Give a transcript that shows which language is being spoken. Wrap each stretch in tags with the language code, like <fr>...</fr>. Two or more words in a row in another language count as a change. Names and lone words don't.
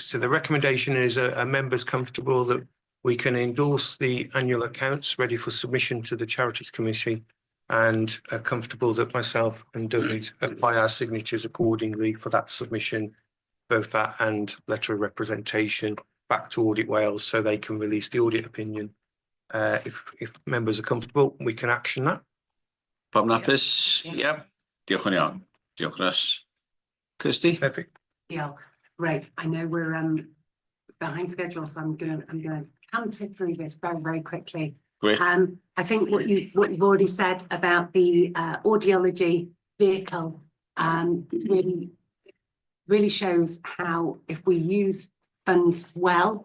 <en>So the recommendation is are members comfortable that we can endorse the annual accounts ready for submission to the Charities Committee, and are comfortable that myself and David apply our signatures accordingly for that submission, both that and letter of representation back to Audit Wales, so they can release the audit opinion. If members are comfortable, we can action that.</en> <cy>Pam Napis, yeah. Diolch yn iawn. Diolch Russ. Kirsty?</cy> <en>Perfect. Yeah, great. I know we're behind schedule, so I'm gonna canter through this very quickly. Great. I think what you've already said about the audiology vehicle really shows how, if we use funds well,</en>